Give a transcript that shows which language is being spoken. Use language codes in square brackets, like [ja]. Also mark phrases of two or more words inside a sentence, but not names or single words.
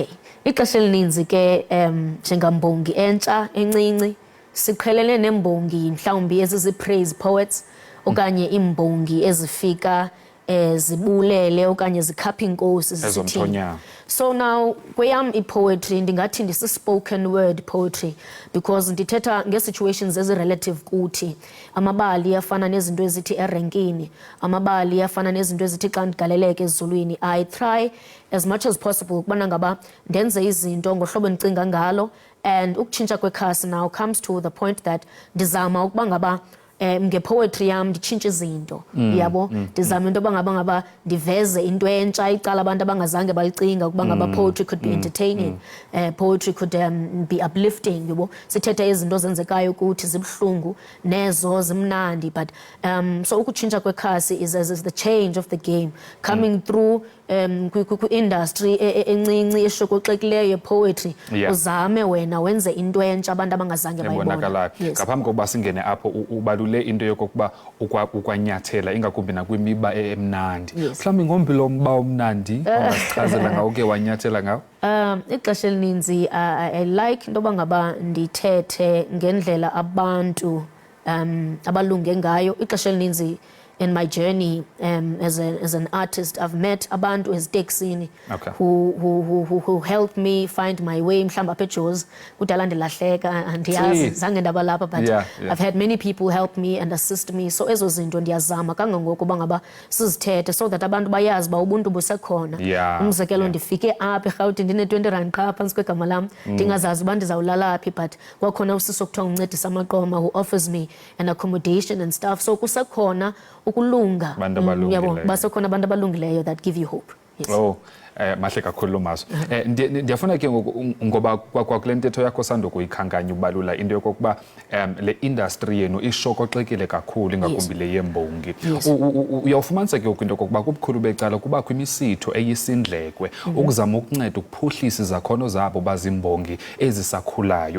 [xh] Ixesha elininzi ke njengambongi entsha encinci siqhelene nembongi mhlawumbi ezizi- [en] praise poets [xh] okanye imbongi ezifika zibulele okanye zikhapha inkosi zisithini. So now kweyam i-poetry ndingathi ndisi- [en] spoken word poetry [xh] because ndithetha nge-situations ezi-relative kuthi. Amabali afana nezinto ezithi erenkini, amabali afana nezinto ezithi xa ndigaleleke ezulwini. [en] I try as much as possible [xh] ukubana ngaba ndenze izinto ngohlobo endicinga ngalo, and ukutshintsha kwekhasi [en] now comes to the point that [xh] ndizama ukuba ngaba ngepoetry yam nditshintshe izinto, yabo ndizama into ngaba ndiveze into entsha icala abantu abangazange balicinga ukuba ngaba [en] poetry could be entertaining, poetry could be uplifting, [xh] yabo sithethe izinto zenzekayo ukuthi zibuhlungu nezo zimnandi. [en] But so [xh] ukutshintsha kwekhasi [en] is the change of the game coming through [xh] ku-industry encinci eshokoxekileyo yepoetry. Uzame wena wenze into entsha abantu abangazange bayibona. Ngaphambi kokuba singene apho ubalule into yokokuba ukwanyathela ingakumbi nakwimiba emnandi. Mhlawumbi ngombi lo mba omnandi ongasichazela ngawo ke wanyathela ngawo. Ixesha elininzi [en] I like [xh] into yoba ngaba ndithethe ngendlela abantu abalunge ngayo. Ixesha elininzi [en] in my journey as an artist, I've met [xh] abantu eziteksini [en] Okay. who helped me find my way. [xh] Mhlamba apha eJozi kudala ndilahleka andiyazi zange ndaba lapha, [en] but Yeah. I've had many people help me and assist me. [xh] So ezo zinto ndiyazama kangangoko uba ngaba sizithethe [en] so that [xh] abantu bayazi uba ubuntu busekhona. Yeah. Umzekelo ndifike apha eRhawutini ndine-20 rand qha phantsi kwegama lam ndingazazi uba ndizawulala phi, but kwakhona usisi okuthiwa uncedisa amaqoma [en] who offers me an accommodation and stuff. [xh] So kusekhona ukulunga. Abantu abalungileyo. Yabo, basekhona abantu abalungileyo [en] that give you hope. Yes. [xh] Oh, mahle kakhulu lo mazwi. Ndiyafuna ke ngoba kwakule ntetho yakho sandokuyikhankanya ubalula into yokokuba le industry yenu ishokoxekile kakhulu ingakumbi le yembongi. Uyawufumanisa ke into yokokuba kubukhulu becala kubakho imisitho eyisindlekwe ukuzama ukunceda ukuphuhlisa izakhono zabo bazimbongi ezisakhulayo.